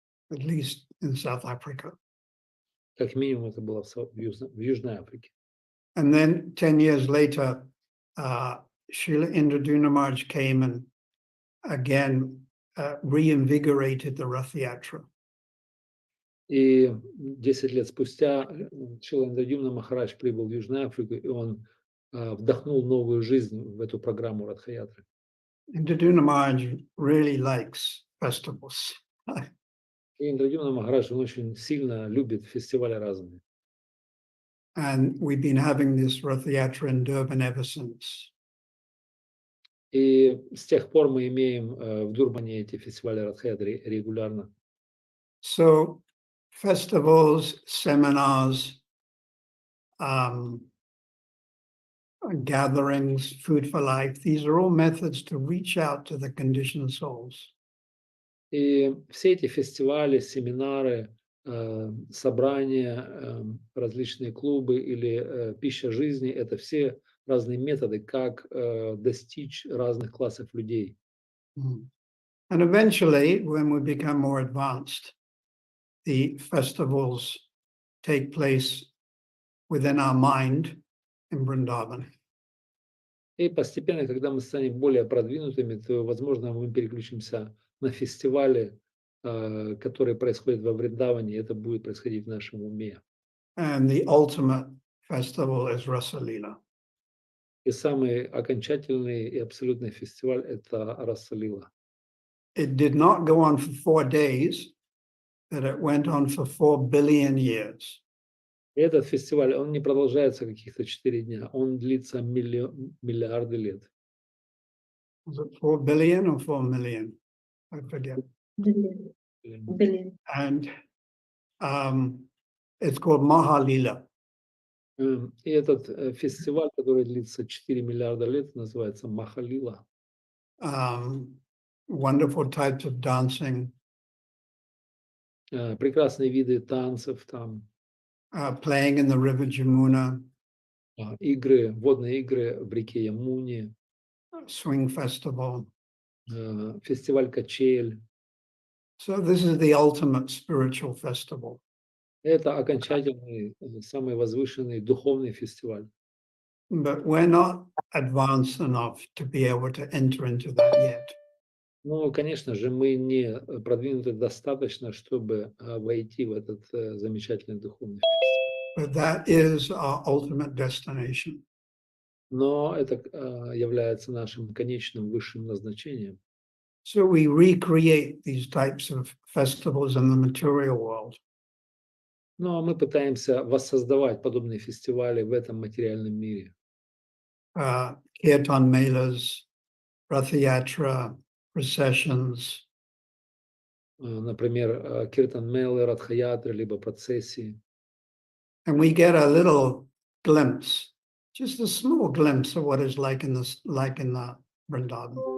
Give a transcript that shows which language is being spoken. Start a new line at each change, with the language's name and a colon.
English: At least in South Africa.
Russian: Как минимум это было в Южной Африке.
English: And then 10 years later, Srila Indraduna Maharaj came and again reinvigorated the Rath Yatra.
Russian: И 10 лет спустя Шрила Индрадюмна Махарадж прибыл в Южную Африку, и он вдохнул новую жизнь в эту программу Радхаятры.
English: Indraduna Maharaj really likes festivals.
Russian: И Индрадюмна Махарадж, он очень сильно любит фестивали разные.
English: And we've been having this Rath Yatra in Durban ever since.
Russian: И с тех пор мы имеем в Дурбане эти фестивали Радхаятры регулярно.
English: So festivals, seminars, gatherings, food for life, these are all methods to reach out to the conditioned souls.
Russian: И все эти фестивали, семинары, собрания, различные клубы или пища жизни, это все разные методы, как достичь разных классов людей.
English: And eventually, when we become more advanced, the festivals take place within our mind in Vrindavan.
Russian: И постепенно, когда мы станем более продвинутыми, то, возможно, мы переключимся на фестивали, которые происходят во Вриндаване, и это будет происходить в нашем уме.
English: And the ultimate festival is Rasa Leela.
Russian: И самый окончательный и абсолютный фестиваль – это Раса Лила.
English: It did not go on for 4 days, but it went on for 4 billion years.
Russian: И этот фестиваль, он не продолжается каких-то 4 дня, он длится миллиарды лет.
English: Was it 4 billion or 4 million? I forget. Billion. And it's called Mahalila.
Russian: И этот фестиваль, который длится 4 миллиарда лет, называется Махалила.
English: Wonderful types of dancing.
Russian: Прекрасные виды танцев там.
English: Playing in the river Jamuna.
Russian: Игры, водные игры в реке Ямуне.
English: Swing festival.
Russian: Фестиваль качель.
English: So this is the ultimate spiritual festival.
Russian: Это окончательный, самый возвышенный духовный фестиваль.
English: But we're not advanced enough to be able to enter into that yet.
Russian: Ну, конечно же, мы не продвинуты достаточно, чтобы войти в этот замечательный духовный фестиваль.
English: But that is our ultimate destination.
Russian: Но это является нашим конечным высшим назначением.
English: So we recreate these types of festivals in the material world.
Russian: Но мы пытаемся воссоздавать подобные фестивали в этом материальном мире.
English: Kirtan melas, Rath Yatra, processions.
Russian: Например, киртан-мелы, радхаятры, либо процессии.
English: And we get a little glimpse, just a small glimpse of what it's like in the Vrindavan.